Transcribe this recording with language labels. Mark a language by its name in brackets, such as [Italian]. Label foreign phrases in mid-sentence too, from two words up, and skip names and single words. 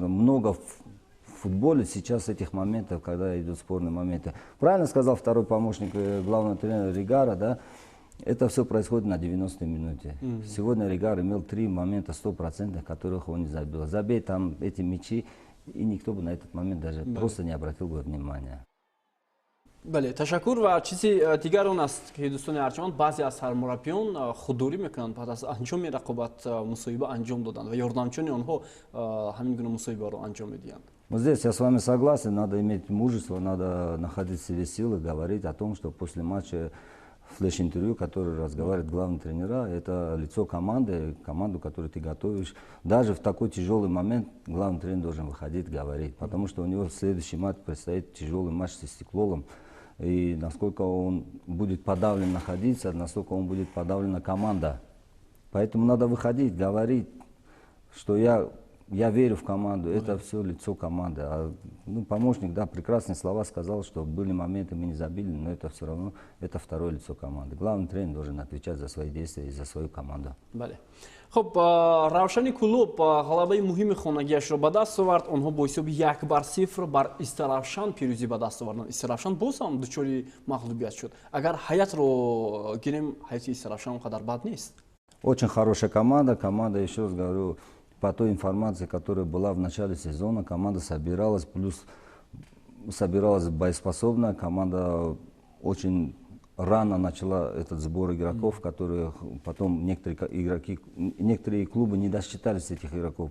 [Russian] Много в футболе сейчас этих моментов, когда идут спорные моменты. Правильно сказал второй помощник главного тренера Ригара, да? Это все происходит на 90-й минуте. Сегодня Ригар имел 3 момента 100%, которых он не забил. Забей там эти мячи, и никто бы на этот момент даже просто не обратил бы внимания. [Tajik] бале, ташаккур. Ва чизи дигар он аст ки дӯстони арҷманд баъзе аз сармураббиён худдорӣ мекунанд, баъд аз анҷоми рақобат мусоиба анҷом доданд ва ёрдамчони онҳо ҳамин гуна мусоибаро анҷом медиҳанд. [Russian] Вот здесь я с вами согласен, надо иметь мужество, надо находить в себе силы, говорить о том, что после матча флеш-интервью, который разговаривает главный тренера, это лицо команды, команду, которую ты готовишь. Даже в такой тяжелый момент главный тренер должен выходить, говорить, потому что у него следующий матч предстоит тяжелый матч с Истеклолом. И насколько он будет подавлен находиться, насколько он будет подавлена команда. Поэтому надо выходить, говорить, что я верю в команду, это все лицо команды. А, ну, помощник, да, прекрасные слова сказал, что были моменты, мы не забили, но это все равно, это второе лицо команды. Главный тренер должен отвечать за свои действия и за свою команду. [Tajik] Бале. Хуб, Равшани клуб ғалабаи муҳими хонагиашро ба даст овард. Онҳо бо ҳисоби 1-0 бар Истаравшан пирӯзӣ ба даст оварданд. Истаравшан боз ҳам дучори мағлубият шуд. Агар ҳаятро гирем, ҳаяти Истаравшан он қадар бад нест. [Russian] Очень хорошая команда, еще раз говорю, по той информации, которая была в начале сезона, команда собиралась, плюс собиралась боеспособная, команда очень рано начала этот сбор игроков, которые потом некоторые клубы не досчитались этих игроков.